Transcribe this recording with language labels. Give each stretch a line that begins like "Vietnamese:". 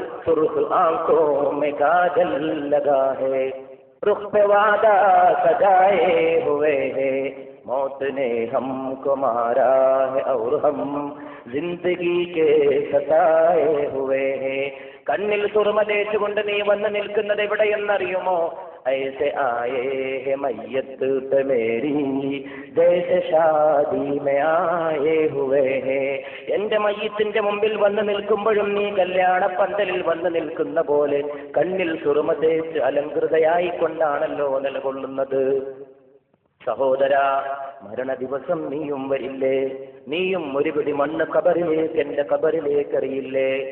Hindi: സുർഖ് ആംഖോ may kajal Laga ഹേ, रुख पे वादा सजाए हुए है, मौत ने हमको मारा है और हम जिंदगी के सताए हुए है.
Malayalam: കണ്ണിൽ സുറുമ തേച്ചുകൊണ്ട് നീ വന്ന് നിൽക്കുന്നത് എവിടെയെന്നറിയുമോ?
Hindi: ऐसे आए है मैयत पे मेरी जैसे शादी में आए हुए हैं.
Malayalam: എന്റെ മയ്യത്തിന്റെ മുമ്പിൽ വന്ന് നിൽക്കുമ്പോഴും നീ കല്യാണ പന്തലിൽ വന്ന് നിൽക്കുന്ന പോലെ കണ്ണിൽ സുറുമ തേച്ച് അലങ്കൃതയായി കൊണ്ടാണല്ലോ നിലകൊള്ളുന്നത്. സഹോദര, മരണ ദിവസം നീയും വരില്ലേ? നീയും ഒരു പിടി മണ്ണ് കബറിലേക്ക്, എന്റെ കബറിലേക്ക് എറിയില്ലേ?